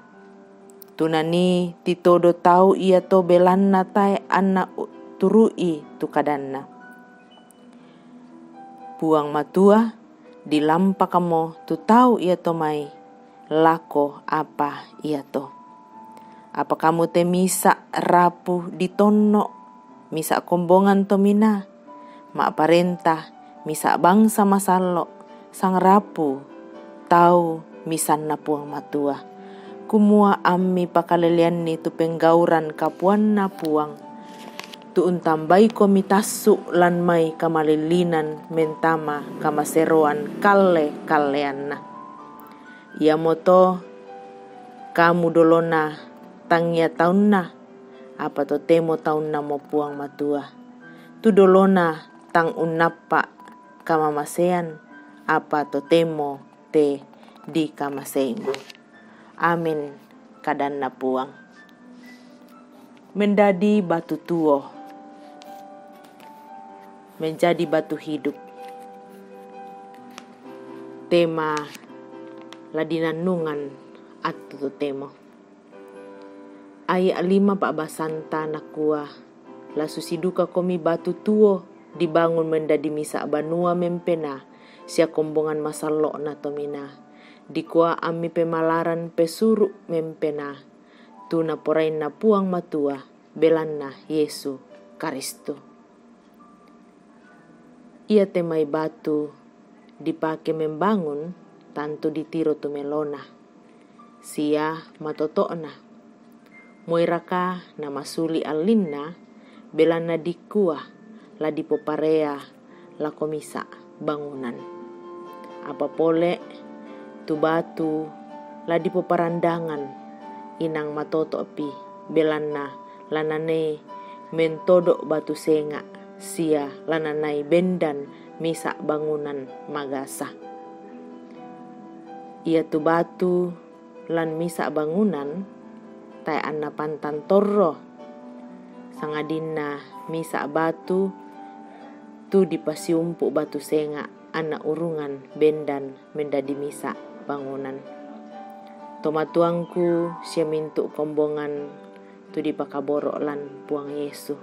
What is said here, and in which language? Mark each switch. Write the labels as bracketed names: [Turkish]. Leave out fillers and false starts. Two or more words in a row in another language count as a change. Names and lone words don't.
[Toraja-Sa'dan] Tunani titodo tau ia to belanna tae anna turui tu kadanna. Puang matua dilampa kamo tu tau ia to mai lako apa ia to. Apa kamu te misa rapu ditonno misa kombongan to mina. Mak parentah misa bangsa masalo sang rapu tau misanna puang matua. Kumua ammi pakalelian ni tu penggauran kapuan na puang. Tu untambai komitasu lan mai kamalilinan mentama kamaseroan kaleanna. Ia moto kamu dolona tangia taunna apa to temo taunna mo puang matua. Tu dolona tang unapa kamamasean apa to temo te di kamaseimo. Amin kadanna puang. Mendadi batu tuo [Indonesian] menjadi batu hidup. [Toraja-Sa'dan] Tema ladinanungan atu temo. Ayat 5 Pak Basanta nakua la susiduka komi batu tuo dibangun mendadi misa banua mempena sia kombongan masalo na tomina. Dikua ami pemalaran pesuru mempena tuna porain na puang matua belanna Yesu Karistu. Ia temai batu dipake membangun tantu ditiro tu melona. Sia matotona. Moiraka na masuli alinna belana dikua la dipoparea la komisa bangunan. Apa pole tu batu la dipoparandangan inang matotopi belanna lanane mentodok batu senga sia lananai bendan misa bangunan magasa. Ia tu batu lan misa bangunan tai anna pantan torro sangadinna misa batu tu dipasiumpu batu senga anna urungan bendan mendadi misa bangunan. Tomatuangku sia mintu kombongan tu dipakaborok lan puang Yesu.